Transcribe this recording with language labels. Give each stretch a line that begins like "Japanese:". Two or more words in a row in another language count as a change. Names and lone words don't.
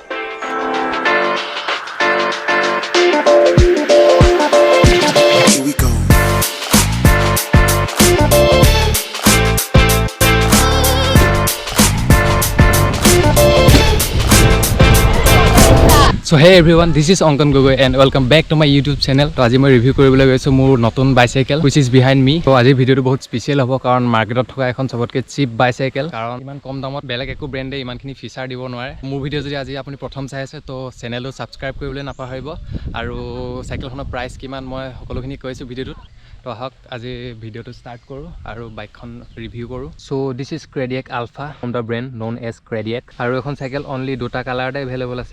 English: Here we go. So hey everyone, this is Ankan Gogoi and welcome back to my YouTube channel.
Assamese: So আজি মই ৰিভিউ কৰিবলৈ গৈছো মোৰ নতুন বাইসাইকেল
English: which is behind me.
Assamese: So আজি ভিডিওটো বহুত স্পেশাল হ'ব কাৰণ মাৰ্কেটত থকা এখন সবতকে
English: cheap bicycle
Assamese: কাৰণ ইমান কম দামত বেলেগ একো ব্ৰ্যান্ডে ইমানখিনি ফিচাৰ দিব নোৱাৰে। মোৰ ভিডিও যদি আজি আপুনি প্ৰথম চাই আছে তো
English: channel subscribe
Assamese: কৰিবলৈ নাপাহৰিব আৰু সাইকেলখনৰ প্ৰাইস কিমান মই সকলোখিনি কৈছো ভিডিওটোত। তো আহক আজি ভিডিওটো স্টাৰ্ট কৰো আৰু বাইকখন ৰিভিউ কৰো।
English: So this is Cradiac Alpha from the brand known as Cradiac
Assamese: আৰু এখন সাইকেল only দুটা কালাৰতে अवेलेबल আছে।